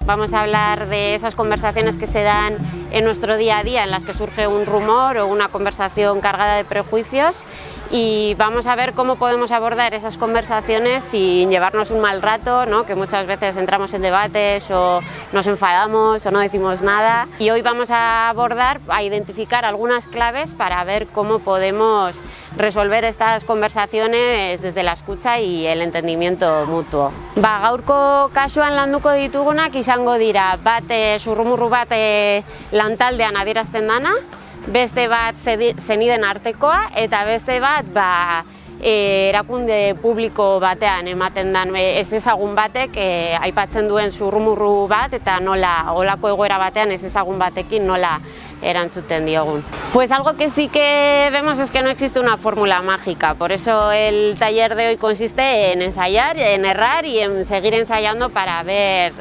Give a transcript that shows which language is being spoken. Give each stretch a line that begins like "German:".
Spanish: Vamos a hablar de esas conversaciones que se dan en nuestro día a día, en las que surge un rumor o una conversación cargada de prejuicios, y vamos a ver cómo podemos abordar esas conversaciones sin llevarnos un mal rato, ¿no? Que muchas veces entramos en debates o nos enfadamos o no decimos nada. Y hoy vamos a identificar algunas claves para ver cómo podemos resolver estas conversaciones desde la escucha y el entendimiento mutuo.
Basque: Gaurko kasuan landuko ditugunak izango dira bat zurrumurru bat lantaldean adierazten dana, beste bat zeniden artekoa eta beste bat erakunde publiko batean ematen dan ezezagun batek aipatzen duen zurrumurru bat eta nola olako egoera batean ezezagun batekin nola erantzuten diogun.
Spanish: Pues algo que sí que vemos es que no existe una fórmula mágica, por eso el taller de hoy consiste en ensayar, en errar y en seguir ensayando para ver.